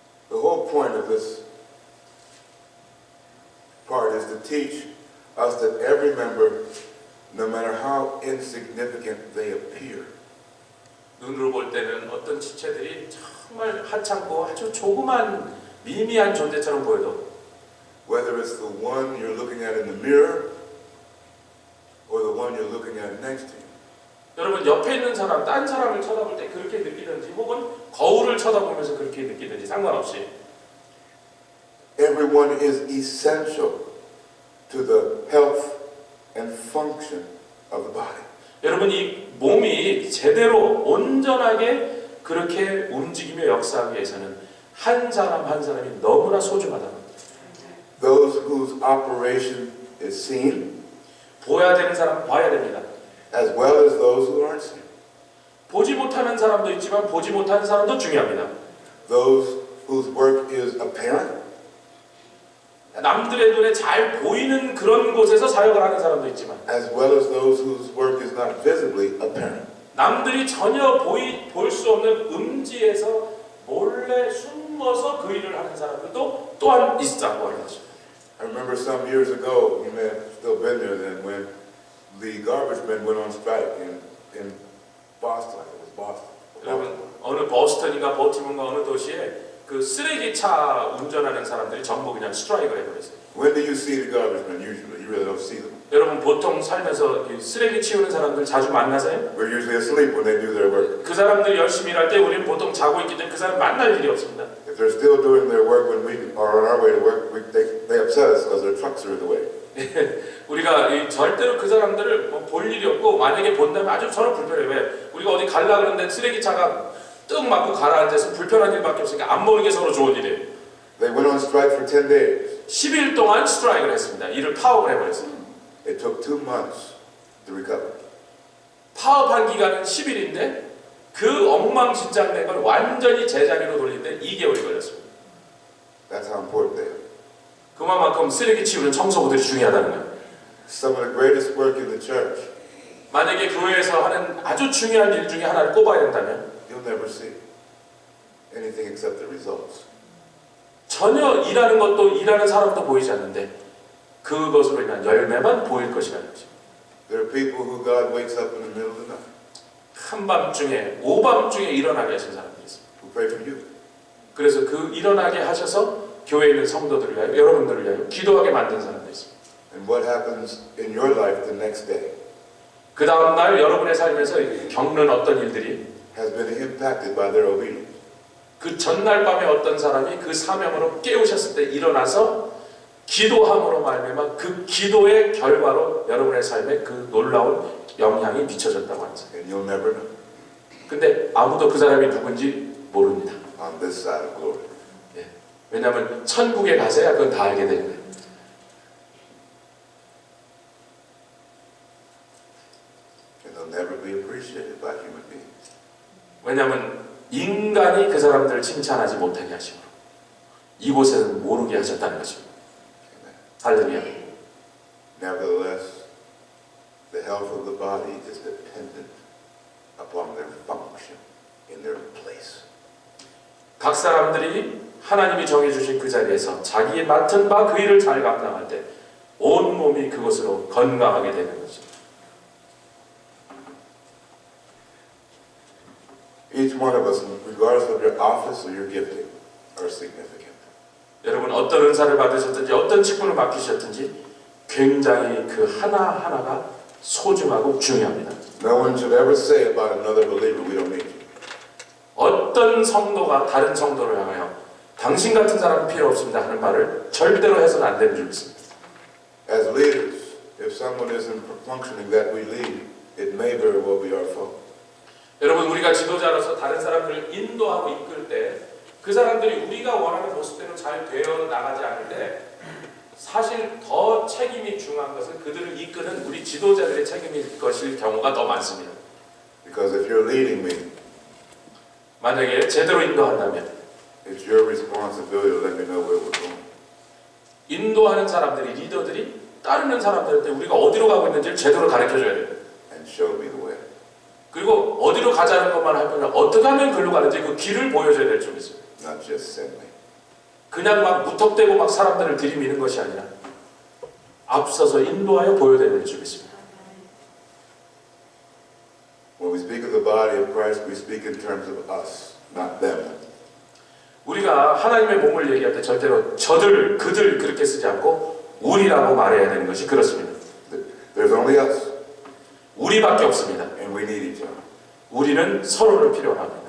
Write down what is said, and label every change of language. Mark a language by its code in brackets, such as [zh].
[en] The whole point of this part is to teach us that every member, no matter how insignificant they appear, [ko] 눈으로 볼 때는 어떤 지체들이 정말 하찮고 아주 조그만 미미한 존재처럼 보여도 [en] whether it's the one you're looking at in the mirror or the one you're looking at next to you, [ko] 여러분 옆에 있는 사람, 딴 사람을 쳐다볼 때 그렇게 느끼든지 혹은 거울을 쳐다보면서 그렇게 느끼든지 상관없이 [en] everyone is essential to the health and function of the body. [ko] 여러분 이 몸이 제대로 온전하게 그렇게 움직이며 역사하기 위해서는 한 사람 한 사람이 너무나 소중하다는 겁니다. [en] Those whose operation is seen, [ko] 보여야 되는 사람 봐야 됩니다. [en] as well as those who aren't seen. [ko] 보지 못하는 사람도 있지만 보지 못하는 사람도 중요합니다. [en] Those whose work is apparent, [ko] 남들의 눈에 잘 보이는 그런 곳에서 사역을 하는 사람도 있지만 [en] as well as those whose work is not visibly apparent. [ko] 남들이 전혀 볼 수 없는 음지에서 몰래 숨어서 그 일을 하는 사람들도 또한 있다고 하는 것입니다. [en] I remember some years ago, you may have still been there then, when the garbage men went on strike in Boston. I think it was Boston. [ko] 여러분 어느 버스턴인가 버티먼가 어느 도시에 그 쓰레기차 운전하는 사람들이 전부 그냥 스트라이크를 해버렸어요. [en] When do you see the garbage men usually? You really don't see them. [ko] 여러분 보통 살면서 이 쓰레기 치우는 사람들 자주 만나세요? [en] We're usually asleep when they do their work. [ko] 그 사람들이 열심히 일할 때 우리는 보통 자고 있기 때문에 그 사람 만날 일이 없습니다. [en] If they're still doing their work when we are on our way to work, they upset us because their trucks are in the way. [ko] 우리가 절대로 그 사람들을 볼 일이 없고 만약에 본다면 아주 저는 불편해요. 왜? 우리가 어디 갈라 그러는데 쓰레기차가 뜩 맞고 가라앉아서 불편한 일밖에 없으니까 안 보는 게 서로 좋은 일이에요. [en] They went on strike for 10 days. [ko] 10일 동안 스트라이크를 했습니다. 일을 파업을 해버렸어요. [en] It took 2 months to recover. [ko] 파업한 기간은 10일인데 그 엉망진창된 걸 완전히 제자리로 돌리는데 2개월이 걸렸습니다. [en] That's how important they are. [ko] 그만큼 쓰레기 치우는 청소부들이 중요하다는 거예요. [en] Some of the greatest work in the church, [ko] 만약에 교회에서 하는 아주 중요한 일 중에 하나를 꼽아야 된다면 [en] you'll never see anything except the results. [ko] 전혀 일하는 것도 일하는 사람도 보이지 않는데 그것으로 인한 열매만 보일 것이라는 것입니다. [en] There are people who God wakes up in the middle of the night, [ko] 한밤중에 오밤중에 일어나게 하신 사람들이 있습니다. [en] who pray for you. [ko] 그래서 그 일어나게 하셔서 교회에 있는 성도들을 위하여 여러분들을 위하여 기도하게 만든 사람들이 있습니다. [en] And what happens in your life the next day [ko] 그 다음 날 여러분의 삶에서 겪는 어떤 일들이 [en] has been impacted by their obedience. [ko] 그 전날 밤에 어떤 사람이 그 사명으로 깨우셨을 때 일어나서 기도함으로 말미암아 그 기도의 결과로 여러분의 삶에 그 놀라운 영향이 미쳐졌다고 하는 사람. [en] And you'll never know [ko] 근데 아무도 그 사람이 누군지 모릅니다. [en] on this side of glory. [ko] 왜냐하면 천국에 가서야 그건 다 알게 되는 거예요. [en] And they'll never be appreciated by human beings. [ko] 왜냐하면 인간이 그 사람들을 칭찬하지 못하게 하시므로 이곳에는 모르게 하셨다는 것입니다. 할렐루야. [en] Nevertheless, the health of the body is dependent upon their function in their place. [ko] 각 사람들이 하나님이 정해주신 그 자리에서 자기의 맡은 바 그 일을 잘 감당할 때 온 몸이 그것으로 건강하게 되는 것입니다. [en] Each one of us, regardless of your office or your gifting, are significant. [ko] 여러분 어떤 은사를 받으셨든지 어떤 직분을 맡기셨든지 굉장히 그 하나하나가 소중하고 중요합니다. [en] No one should ever say about another believer, we don't need you. [ko] 어떤 성도가 다른 성도를 향하여 당신 같은 사람은 필요 없습니다 하는 말을 절대로 해서는 안 되는 줄 믿습니다. [en] As leaders, if someone isn't functioning that we lead, it may very well be our fault. [ko] 여러분 우리가 지도자로서 다른 사람들을 인도하고 이끌 때 그 사람들이 우리가 원하는 모습대로 잘 되어 나가지 않을 때 사실 더 책임이 중요한 것은 그들을 이끄는 우리 지도자들의 책임일 것일 경우가 더 많습니다. [en] Because if you're leading me, [ko] 만약에 제대로 인도한다면 [en] it's your responsibility to let me know where we're going. [ko] 인도하는 사람들이 리더들이 따르는 사람들한테 우리가 어디로 가고 있는지를 제대로 가르쳐줘야 돼요. [en] And show me the way. [ko] 그리고 어디로 가자는 것만 할 뿐이라 어떻게 하면 글로 가는지 그 길을 보여줘야 될 줄 있어요. [en] Not just send me. [ko] 그냥 막 무턱대고 막 사람들을 들이미는 것이 아니라 앞서서 인도하여 보여야 될 줄 있습니다. [en] When we speak of the body of Christ, we speak in terms of us, not them. [ko] 우리가 하나님의 몸을 얘기할 때 절대로 저들, 그들 그렇게 쓰지 않고 우리라고 말해야 되는 것이 그렇습니다. [en] There's only us, [ko] 우리밖에 없습니다. [en] and we need each other. [ko] 우리는 서로를 필요로 합니다.